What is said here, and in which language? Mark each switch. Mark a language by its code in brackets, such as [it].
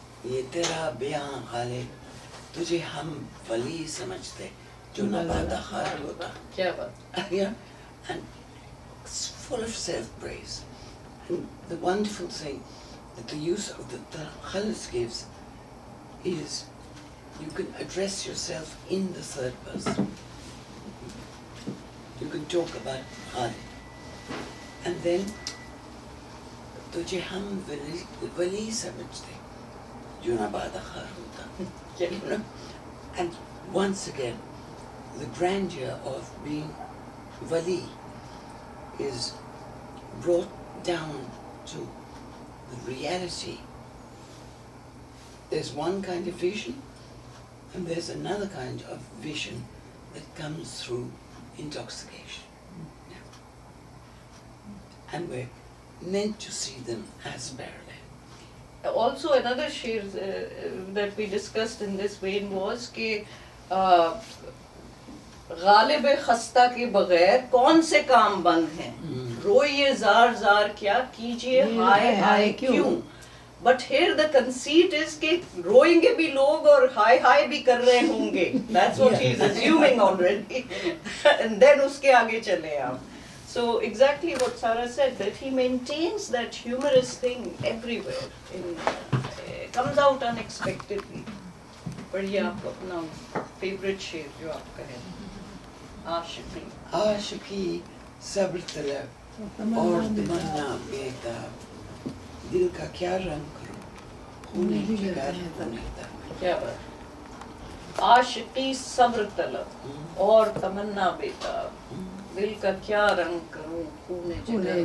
[hi] ये तेरा बयां गालिब, तुझे हम वली समझते जो नबादा खार होता. क्या बात. [en] Yeah, and it's full of self-praise. And the wonderful thing that the use of the Ghalib gives is you can address yourself in the third person. You can talk about Ghalib. And then [hi] तुझे हम वली समझते जो नबादा खार होता. [en] And once again, the grandeur of being wali is brought down to the reality. There's one kind of vision, and there's another kind of vision that comes through intoxication. And we're meant to see them as parallel. Also, another shir that we discussed in this vein was [hi] कि गालिब खस्ता के बगैर कौन से काम बंद हैं. रोइए jar jar क्या कीजिए हाय हाय क्यों. [en] But here the conceit is [hi] कि रोएंगे भी लोग और हाय हाय भी कर रहे होंगे. [en] That's what he's assuming already. And then [hi] उसके आगे चले आप. [en] So exactly what Sara said, that he maintains that humorous thing everywhere. Comes out unexpectedly. [hi] बढ़िया आप अपना favorite शेर जो आप कहें आशिकी आशिकी सब्र तलब और तमन्ना बेताब दिल का क्या रंग करूं खूने जिगर होने तक क्या बात आशिकी सब्र तलब और तमन्ना बेताब दिल का क्या रंग करूं खूने